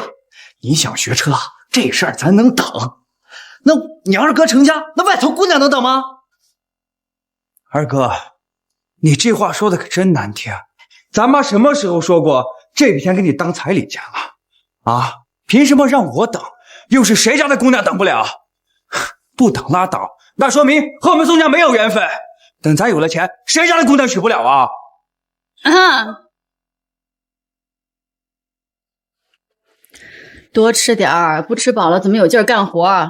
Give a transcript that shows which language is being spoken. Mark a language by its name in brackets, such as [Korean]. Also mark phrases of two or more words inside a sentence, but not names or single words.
[Chinese] 你想學車啊？這事兒咱能等。那你二哥成家，那外頭姑娘能等嗎？二哥，你這話說的可真難聽。咱媽什麼時候說過這筆錢給你當彩禮錢了？啊？ 憑什麼讓我等？又是誰家的姑娘等不了？不等拉倒，那說明和我們宋家沒有緣分。等咱有了錢，誰家的姑娘娶不了啊？多吃点儿，不吃飽了怎么有劲儿干活？